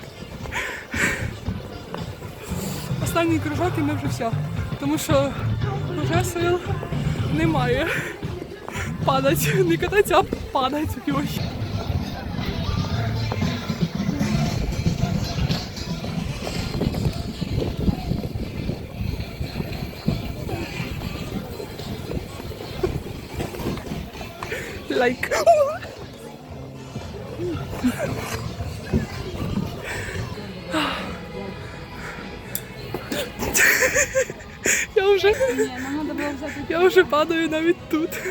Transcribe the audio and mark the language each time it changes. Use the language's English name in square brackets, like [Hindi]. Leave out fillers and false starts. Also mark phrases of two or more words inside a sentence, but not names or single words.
[Ukrainian] Останній кружок і ми вже все. Тому що вже сил немає. [Russian] Падать. Не кататься, а падать. [Ukrainian] Ой. Лайк. Я вже падаю навіть тут.